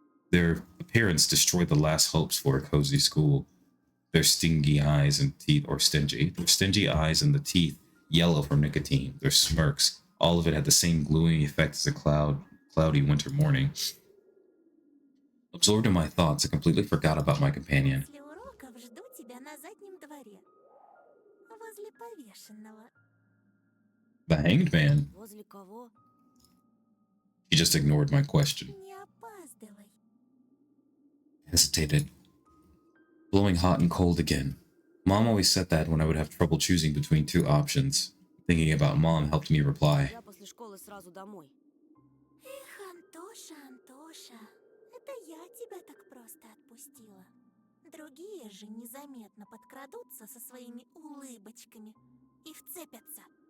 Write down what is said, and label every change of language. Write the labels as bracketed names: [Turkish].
[English] Their appearance destroyed the last hopes for a cozy school. Their stingy eyes and teeth, or stingy, their stingy eyes and the teeth yellow from nicotine, their smirks, all of it had the same gluing effect as a cloudy winter morning. Absorbed in my thoughts, I completely forgot about my companion. [Russian] После уроков жду тебя на заднем дворе. Возле повешенного. [English] The hanged man? [Russian] Возле кого? [English] He just ignored my question. [Russian] Не опаздывай. [English] Hesitated. Blowing hot and cold again. Mom always said that when I would have trouble choosing between two options. Thinking about Mom helped me reply. [Russian] Я после школы сразу домой. Эх, Антоша, Антоша, это я тебя так просто отпустила. Другие же незаметно подкрадутся со своими улыбочками и вцепятся.